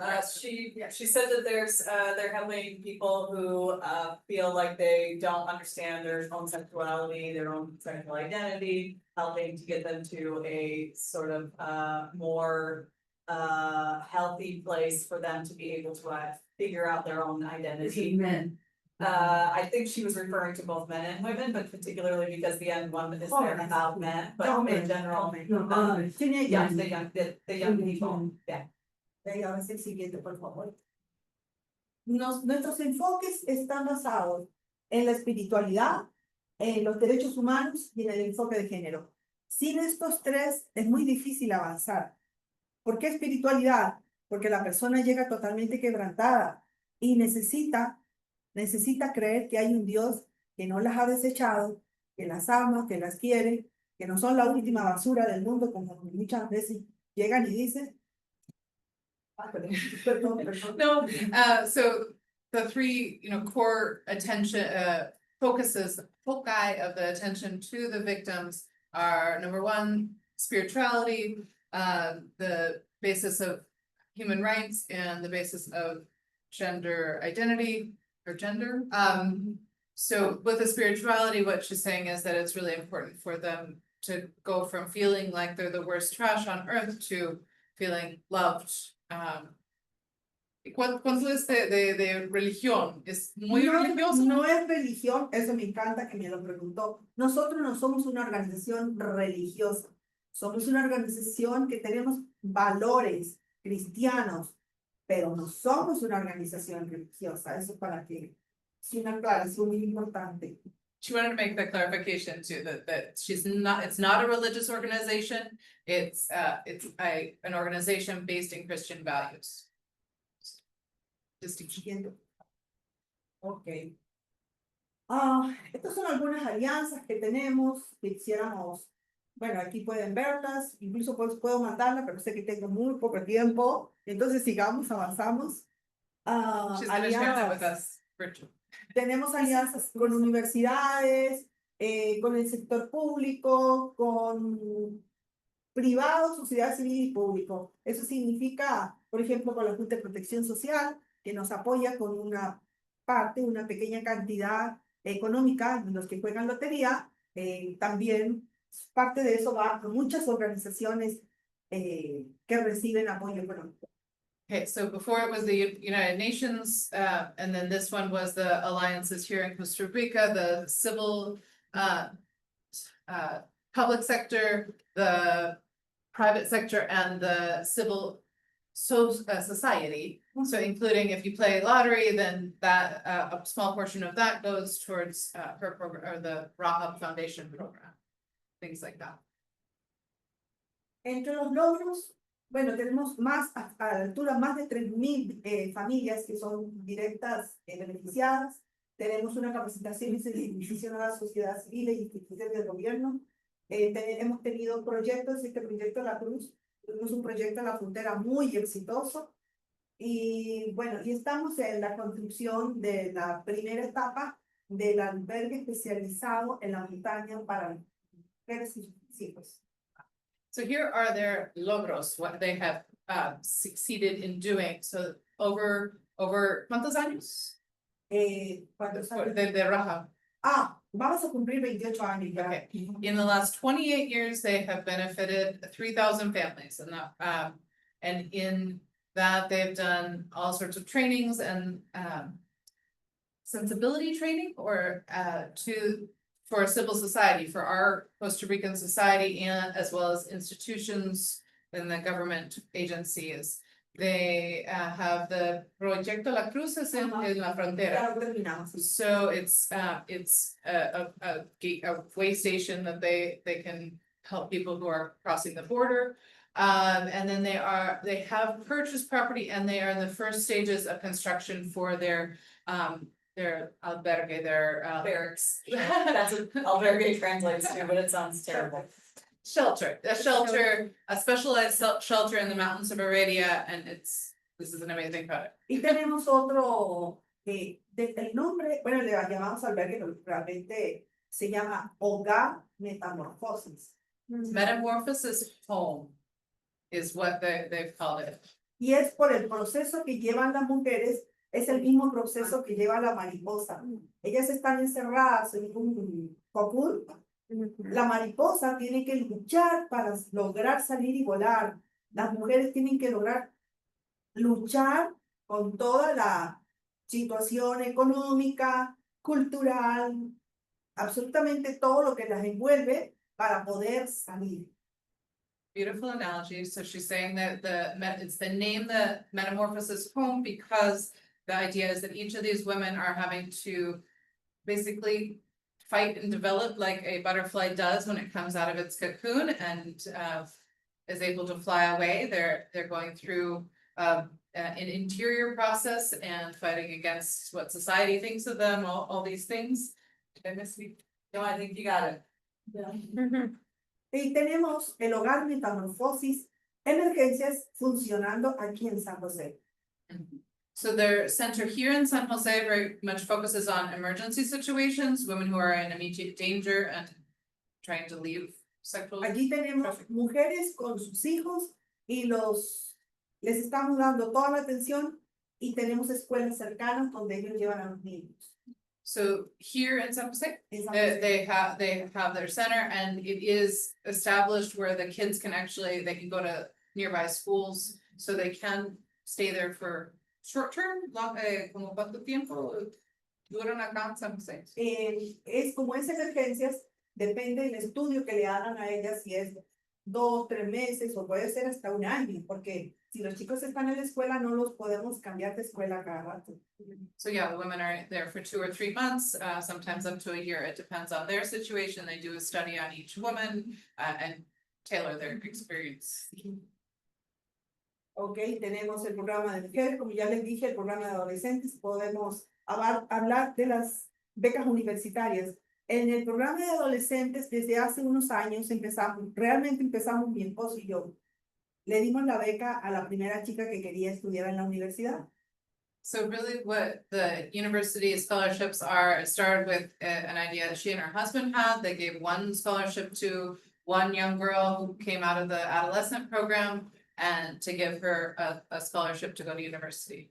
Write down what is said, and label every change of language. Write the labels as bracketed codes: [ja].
[en] She said that they're helping people who feel like they don't understand their own sexuality, their own sexual identity, helping to get them to a sort of more healthy place for them to be able to figure out their own identity. Men. I think she was referring to both men and women, but particularly because the end one is there about men, but in general, the young people, yeah. [es] Ahora sí, el siguiente, por favor. Nuestros enfoques están basados en la espiritualidad, en los derechos humanos y en el enfoque de género. Sin estos 3 es muy difícil avanzar. ¿Por qué espiritualidad? Porque la persona llega totalmente quebrantada y necesita creer que hay un Dios que no las ha desechado, que las ama, que las quiere, que no son la última basura del mundo, como muchas veces llegan y dicen. [en] No, so the 3, core attention, foci of the attention to the victims are number 1, spirituality, the basis of human rights, and the basis of gender identity or gender. So with the spirituality, what she's saying is that it's really important for them to go from feeling like they're the worst trash on earth to feeling loved. [es] ¿Cuánto es de religión? ¿Es muy religioso? No es religión, eso me encanta que me lo preguntó. Nosotros no somos una organización religiosa, somos una organización que tenemos valores cristianos, pero no somos una organización religiosa. Eso para que es una aclaración muy importante. [en] She wanted to make the clarification too, that it's not a religious organization, it's an organization based in Christian values. Distinction. Ok. [es] Estas son algunas alianzas que tenemos, que quisiéramos, bueno, aquí pueden verlas, incluso puedo mandarla, pero sé que tengo muy poco tiempo, entonces sigamos, avanzamos. [en] She's gonna share that with us, Rachel. [es] Tenemos alianzas con universidades, con el sector público, con privado, sociedad civil y público. Eso significa, por ejemplo, con la Junta de Protección Social, que nos apoya con una pequeña cantidad económica de los que juegan lotería. También parte de eso va a muchas organizaciones que reciben apoyo económico. [en] Okay, so before it was the United Nations, and then this one was the alliances here in Costa Rica, the civil, public sector, the private sector, and the civil society. So including if you play lottery, then that, a small portion of that goes towards, her program, or the Rahab Foundation program. Things like that. [es] Entre los logros, bueno, tenemos más, a la altura, más de 3.000 familias que son directas beneficiadas. Tenemos una capacitación y sensibilización a la sociedad civil y instituciones del gobierno. Hemos tenido proyectos, este proyecto de la Cruz, tuvimos un proyecto en la frontera muy exitoso. Y bueno, y estamos en la construcción de la primera etapa del albergue especializado en la montaña para mujeres y sus hijos. [en] So here are their logros, what they have succeeded in doing. So over [es] ¿cuántos años? ¿Cuántos años? De Rahab. Vamos a cumplir 28 años ya. [en] Okay. In the last 28 years, they have benefited 3,000 families, and in that they've done all sorts of trainings and sensibility training, or for civil society, for our Costa Rican society, and as well as institutions and the government agencies. They have the [es] Proyecto La Cruz es en la frontera. [en] So it's a way station that they can help people who are crossing the border. And then they have purchased property, and they are in the first stages of construction for their albergue, their Barracks. That's what albergue translates to, but it sounds terrible. Shelter, a specialized shelter in the mountains of Heredia, and this is an amazing product. [es] Y tenemos otro, el nombre, bueno, le llamamos albergue, pero realmente se llama Hogar Metamorfosis. [en] Metamorphosis home is what they've called it. [es] Y es por el proceso que llevan las mujeres, es el mismo proceso que lleva la mariposa. Ellas están encerradas en un cocoon. La mariposa tiene que luchar para lograr salir y volar. Las mujeres tienen que lograr luchar con toda la situación económica, cultural, absolutamente todo lo que las envuelve para poder salir. [en] Beautiful analogy. So she's saying that it's the name, the metamorphosis home, because the idea is that each of these women are having to basically fight and develop like a butterfly does when it comes out of its cocoon and is able to fly away. They're going through an interior process and fighting against what society thinks of them, all these things. Did I miss you? No, I think you got it. [es] Y tenemos el Hogar Metamorfosis Emergencias funcionando aquí en San José. [en] So their center here in San Jose very much focuses on emergency situations, women who are in immediate danger and trying to leave sexual. [es] Allí tenemos mujeres con sus hijos y les estamos dando toda la atención y tenemos escuelas cercanas donde ellos llevan a los niños. [en] So here in San Jose, [es] En San José. [en] they have their center, and it is established where the kids can they can go to nearby schools, so they can stay there for short term, [es] como cuánto tiempo duran acá en San Jose. Es como es emergencias, depende del estudio que le hagan a ellas, si es 2, 3 meses o puede ser hasta 1 año, porque si los chicos están en la escuela no los podemos cambiar de escuela cada rato. [en] So yeah, the women are there for 2 or 3 months, sometimes up to a year. It depends on their situation. They do a study on each woman and tailor their experience. [es] Ok, tenemos el programa de mujeres, como ya les dije, el programa de adolescentes, podemos hablar de las becas universitarias. En el programa de adolescentes, desde hace unos años realmente empezamos mi esposo y yo. Le dimos la beca a la primera chica que quería estudiar en la universidad. [en] So really what the university scholarships are, it started with an idea that she and her husband had. They gave one scholarship to one young girl who came out of the adolescent program, and to give her a scholarship to go to university.